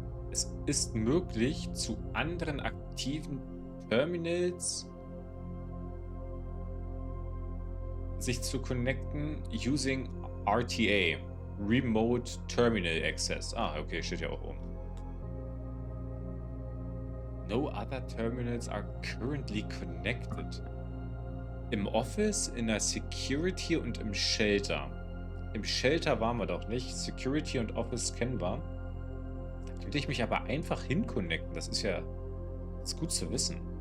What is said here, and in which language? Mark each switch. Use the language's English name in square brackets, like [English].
[German] Es ist möglich, zu anderen aktiven Terminals sich zu connecten [English] using RTA. [German] Remote Terminal Access. Ah, okay, steht ja auch oben. [English] No other terminals are currently connected. [German] Im Office, in der Security und im Shelter. Im Shelter waren wir doch nicht. Security und Office kennen wir. Da könnte ich mich aber einfach hinconnecten. Das ist gut zu wissen.